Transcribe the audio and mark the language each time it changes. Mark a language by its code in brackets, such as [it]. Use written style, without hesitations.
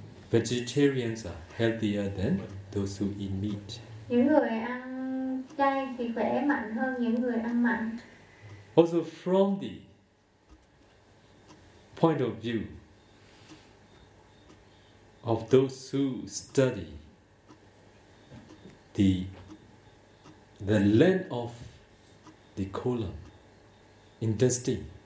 [en] Vegetarians are healthier than those who eat meat. [vi] Những người ăn chay thì khỏe mạnh hơn những người ăn mặn. [en] Also from the point of view of those who study the length of the colon, intestine.